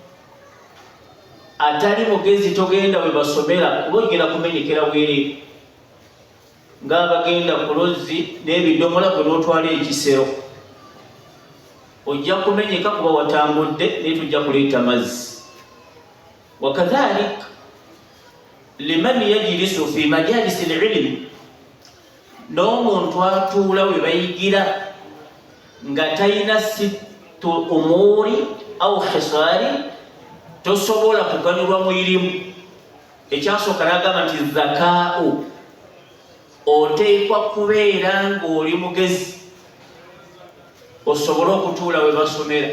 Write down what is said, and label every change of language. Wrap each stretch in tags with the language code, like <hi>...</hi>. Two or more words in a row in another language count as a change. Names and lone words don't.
<lg>Atali mugezi togenda we basomera, kuba ogenda kumenyekera bwereere ng'abagenda ku luzzi n'ebidomola gwe n'otwala ekisero. Ojja kumenyeka kuba watambudde naye tujja kuleeta mazzi.</lg> <ar>وكذلك لمن يجلس في مجالس العلم,</ar> <lg>n'omuntu atuula we bayigira nga talina</lg> <ar>ستة أمور</ar> <lg>au khisaari, tosobola kuganyulwa mu irimu. Ekyasooka n'agamba nti zaka'u, oteekwa kubeera ng'oli mugezi osobole okutuula we basomera.</lg>